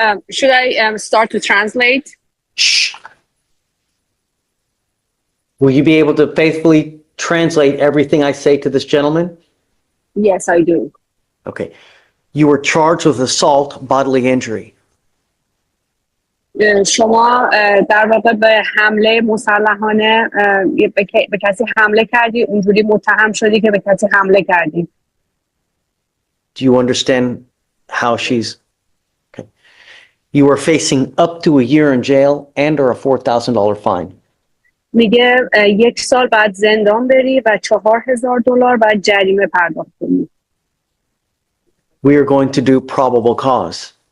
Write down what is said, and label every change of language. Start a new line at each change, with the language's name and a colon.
English: Should I start to translate? Shh. Will you be able to faithfully translate everything I say to this gentleman? Yes, I do. Okay. You were charged with assault, bodily injury.
Persian: شما در واقع به حمله مسلحانه به کسی حمله کردی، اونجوری متهم شدی که به کسی حمله کردی.
English: Do you understand how she's... Okay. You are facing up to a year in jail and or a $4,000 fine.
Persian: میگه 1 سال بعد زندان بری و $4,000 بعد جریمه پرداخت کنی.
English: We are going to do probable cause.